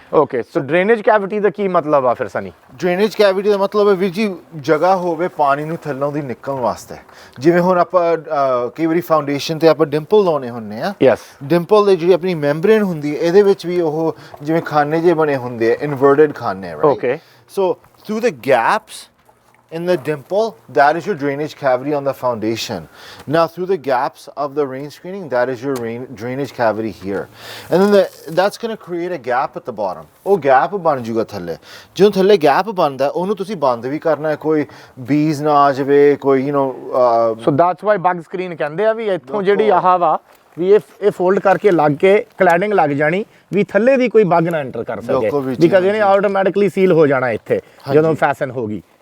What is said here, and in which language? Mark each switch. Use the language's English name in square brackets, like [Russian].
[Punjabi] Okay, ਸੋ drainage cavity ਦਾ ਕੀ ਮਤਲਬ ਆ ਫਿਰ ਸਨੀ? ਡਰੇਨੇਜ ਕੈਵਿਟੀ ਦਾ ਮਤਲਬ ਹੈ ਵੀਰ ਜੀ ਜਗ੍ਹਾ ਹੋਵੇ ਪਾਣੀ ਨੂੰ ਥੱਲੋਂ ਦੀ ਨਿਕਲਣ ਵਾਸਤੇ। ਜਿਵੇਂ ਹੁਣ ਆਪਾਂ ਕਈ ਵਾਰੀ ਫਾਊਂਡੇਸ਼ਨ ਤੇ ਆਪਾਂ ਡਿੰਪਲ ਲਾਉਣੇ ਹੁੰਦੇ ਆ। [English] yes, [Punjabi] ਡਿੰਪਲ ਦੇ ਜਿਹੜੀ ਆਪਣੀ ਮੈਂਬਰੇਨ ਹੁੰਦੀ ਹੈ ਇਹਦੇ ਵਿੱਚ ਵੀ ਉਹ ਜਿਵੇਂ ਖਾਨੇ ਜੇ ਬਣੇ ਹੁੰਦੇ ਆ, ਇਨਵਰਟਡ ਖਾਨੇ, right? [English] Okay, so through the gaps in the dimple, that is your drainage cavity on the foundation. Now through the gaps of the rain screening, that is your drainage cavity here. And then that's going to create a gap at the bottom. [Punjabi] Oh, gap ban juga thalle. ਜਦੋਂ ਥੱਲੇ gap ਬਣਦਾ ਉਹਨੂੰ ਤੁਸੀਂ ਬੰਦ ਵੀ ਕਰਨਾ ਹੈ, ਕੋਈ ਬੀਜ਼ ਨਾ ਆ ਜਾਵੇ, ਕੋਈ [English] so that's why [Punjabi] bug screen ਕਹਿੰਦੇ ਆ ਵੀ ਇੱਥੋਂ ਜਿਹੜੀ ਆਹ ਵਾ ਵੀ ਇਹ ਫੋਲਡ ਕਰਕੇ ਲੱਗ ਕੇ ਕਲੈਡਿੰਗ ਲੱਗ ਜਾਣੀ ਵੀ ਥੱਲੇ ਦੀ ਕੋਈ ਬਗ ਨਾ ਐਂਟਰ ਕਰ ਸਕੇ, ਬਿਕਾਜ਼ ਇਹਨੇ ਆਟੋਮੈਟਿਕਲੀ ਸੀਲ ਹੋ ਜਾਣਾ ਇੱਥੇ ਜਦੋਂ ਫੈਸ਼ਨ ਹੋਗੀ।